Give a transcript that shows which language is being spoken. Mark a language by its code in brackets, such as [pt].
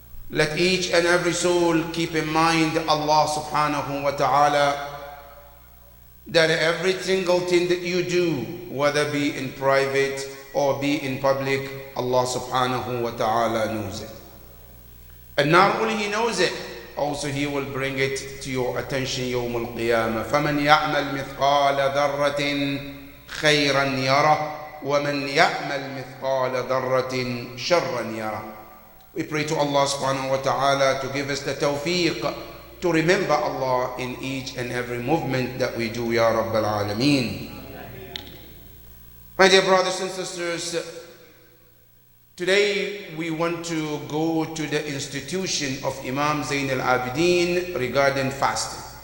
[en] Let each and every soul keep in mind Allah subhanahu wa ta'ala, that every single thing that you do, whether be in private or be in public, Allah subhanahu wa ta'ala knows it. And not only He knows it, also He will bring it to your attention يوم القيامة. [ar] فمن يعمل مثقال ذرة خيرا يره ومن يعمل مثقال ذرة شرا يره. [en] We pray to Allah subhanahu wa ta'ala to give us the tawfiq to remember Allah in each and every movement that we do, Ya Rabbal Alameen. My dear brothers and sisters, today we want to go to the institution of Imam Zayn al-Abidin regarding fasting.